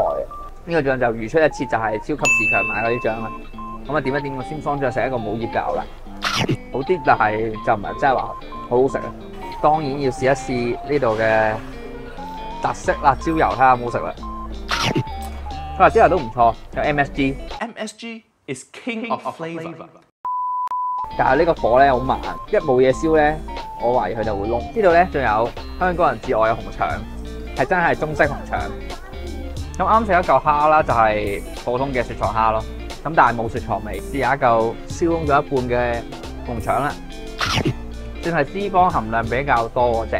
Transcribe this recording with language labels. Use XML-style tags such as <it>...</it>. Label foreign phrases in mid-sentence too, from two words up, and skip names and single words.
<yue>呢個醬就如出一轍，就係超級市場買嗰啲醬啦。咁啊點一點個鮮桑醬食一個冇醃嘅牛腩，好啲，但係就唔係真係話好好食啊。當然要試一試呢度嘅特色辣椒油，睇下有冇食啦。辣椒油都唔錯，有 MSG。</yue> <en>MSG is king of flavour。</en> <yue>但係呢個火咧好慢，一冇嘢燒咧，我懷疑佢就會燶。呢度咧仲有香港人至愛嘅紅腸，係真係中式紅腸。咁啱食一嚿蝦啦，就係普通嘅雪藏蝦咯。咁但係冇雪藏味。試下一嚿燒燶咗一半嘅紅腸啦，算係脂肪含量比較多嗰隻。</yue>